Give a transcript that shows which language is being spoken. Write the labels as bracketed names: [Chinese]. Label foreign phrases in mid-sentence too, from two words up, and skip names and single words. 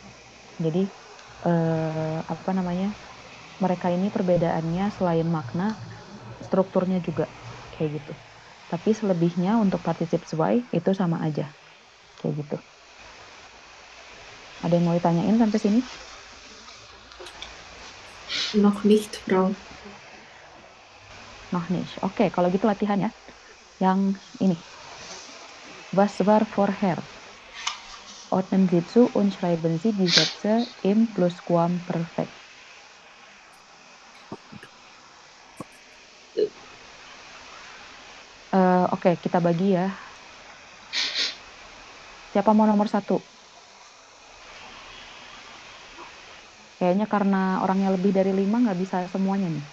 [Indonesian] Jadi apa namanya mereka ini perbedaannya selain makna strukturnya juga kayak gitu. Tapi selebihnya untuk [German] particip zwei [Indonesian] itu sama aja kayak gitu. Ada yang mau ditanyain sampai sini? [German] Noch nicht, Frau. Noch nicht. [Indonesian] Oke, kalau gitu latihan ya. Yang ini. [German] Was war vorher? Ordnen Sie zu und schreiben Sie die Sätze im Pluskuamperfekt. [Indonesian] Oke, kita bagi ya. Siapa mau nomor 1? Kayaknya karena orangnya lebih dari 5 nggak bisa semuanya nih.